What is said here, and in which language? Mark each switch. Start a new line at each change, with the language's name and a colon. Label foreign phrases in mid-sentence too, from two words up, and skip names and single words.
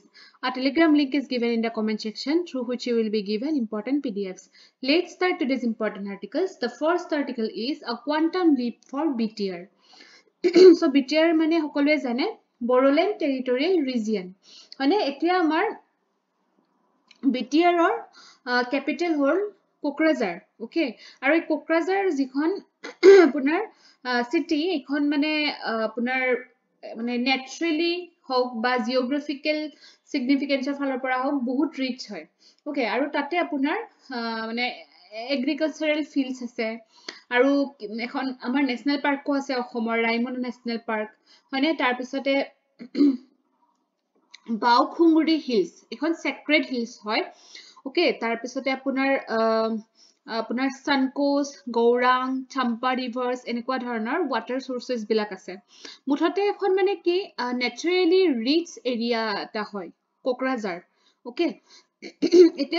English: A telegram link is given in the comment section through which you will be given important PDFs. Let's start today's important articles. The first article is a quantum leap for BTR.
Assamese: So BTR mane hokolwe jane Bodoland Territorial Region. Hone etia amar BTR capital hol Kokrajhar. Okay, আৰু এই Kokrajhar যিখন আপোনাৰ city এইখন মানে আপোনাৰ মানে naturally হওক বা
English: geographical significance
Assamese: ফালৰ পৰা হওক বহুত rich হয়. Okay, আৰু তাতে আপোনাৰ মানে
English: agricultural fields
Assamese: আছে আৰু এখন আমাৰ
English: national park
Assamese: আছে অসমৰ ৰাইমনা
English: national park
Assamese: হয়নে তাৰ পিছতে বাউখুংগুৰি হিলছ এখন
English: sacred hills
Assamese: হয় ওকে তাৰ পিছতে আপোনাৰ সানকোচ গৌৰাং চাম্পা ৰিভাৰ্স এনেকুৱা ধৰণৰ
English: water sources
Assamese: বিলাক আছে মুঠতে এখন মানে কি
English: naturally rich area
Assamese: এটা হয় কোকৰাঝাৰ ওকে এতিয়া